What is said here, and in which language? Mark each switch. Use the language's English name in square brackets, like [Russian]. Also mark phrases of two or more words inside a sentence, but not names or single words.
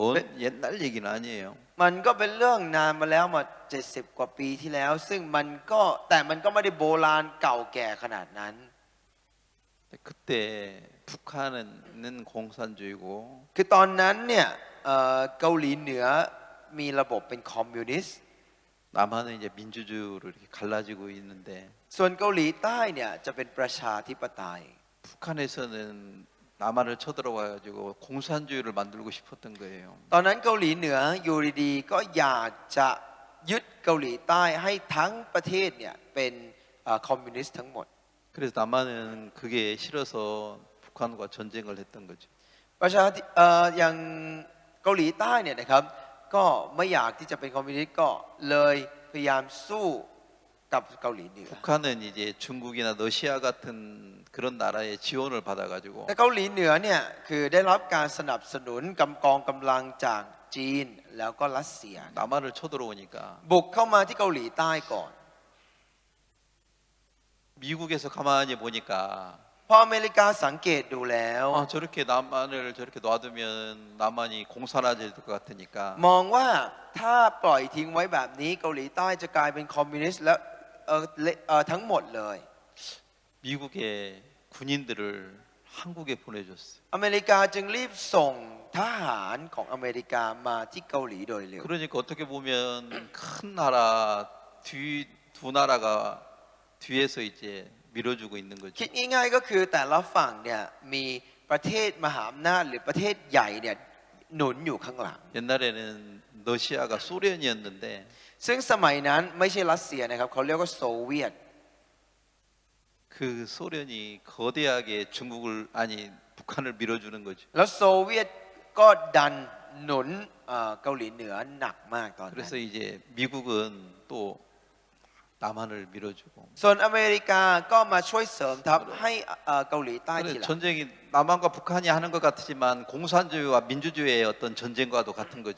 [Korean] 네. 옛날 얘기는 아니에요. [Thai] มันก็เป็นเรื่องนานมาแล้วมา70 กว่าปีที่แล้ว ซึ่งมันก็แต่มันก็ไม่ได้โบราณเก่าแก่ขนาดนั้น [Korean] 그때 북한은 공산주의고 [Thai] คือตอนนั้นเนี่ยเกาหลีเหนือมีระบบเป็นคอมมิวนิสต์ [Korean] 남한은 이제 민주주의로 이렇게 갈라지고 있는데 [Thai] ส่วนเกาหลีใต้เนี่ยจะเป็นประชาธิปไตย [Korean] 북한에서는 남한을 쳐들어와 가지고 공산주의를 만들고 싶었던 거예요. [Thai] ตอนนั้นเกาหลีเหนืออยู่ดีๆก็อยากจะยึดเกาหลีใต้ให้ทั้งประเทศเนี่ยเป็นคอมมิวนิสต์ทั้งหมด [Korean] 그래서 남한은 그게 싫어서 북한과 전쟁을 했던 거죠. [Thai] ประชาธิอย่างเกาหลีใต้เนี่ยนะครับก็ไม่อยากที่จะเป็นคอมมิวนิสต์ก็เลยพยายามสู้กับเกาหลีเหนือ [Korean] 북한은 이제 중국이나 러시아 같은 그런 나라의 지원을 받아가지고 [Thai] แต่เกาหลีเหนือเนี่ยคือได้รับการสนับสนุนกองกำลังจากจีนแล้วก็รัสเซีย [Korean] 남한을 쳐들어오니까 [Thai] บุกเข้ามาที่เกาหลีใต้ก่อน [Korean] 미국에서 가만히 보니까 [Thai] พออเมริกาสังเกตดูแล้ว [Korean] 저렇게 남한을 저렇게 놔두면 남한이 공산화될 것 같으니까 [Thai] มองว่าถ้าปล่อยทิ้งไว้แบบนี้เกาหลีใต้จะกลายเป็นคอมมิวนิสต์แล้วทั้งหมดเลย [Korean] 미국의 군인들을 한국에 보내줬어요. [Thai] อเมริกาจึงรีบส่งทหารของอเมริกามาที่เกาหลีโดยเร็ว [Korean] 그러니까 어떻게 보면 큰 나라 두 나라가 뒤에서 이제 밀어주고 있는 [Thai] คิด [Korean] 거죠. [Thai] ง่ายๆก็คือแต่ละฝั่งเนี่ยมีประเทศมหาอำนาจหรือประเทศใหญ่เนี่ยหนุนอยู่ข้างหลัง [Korean] 옛날에는 러시아가 소련이었는데 [Thai] ซึ่งสมัยนั้นไม่ใช่รัสเซียนะครับเขาเรียกว่าโซเวียต [Korean] 그 소련이 거대하게 북한을 밀어주는 거죠. [Thai] แล้วโซเวียตก็ดันหนุนเกาหลีเหนือหนักมากตอนนั้น [Korean] 그래서 이제 미국은 또 남한을 밀어주고 [Thai] ส่วนอเมริกาก็มาช่วยเสริมทัพให้เกาหลีใต้ที [Korean] 그래서 [Thai] หลัง [Korean] 전쟁이 남한과 북한이 하는 것 같지만 공산주의와 민주주의의 어떤 전쟁과도 같은 거죠.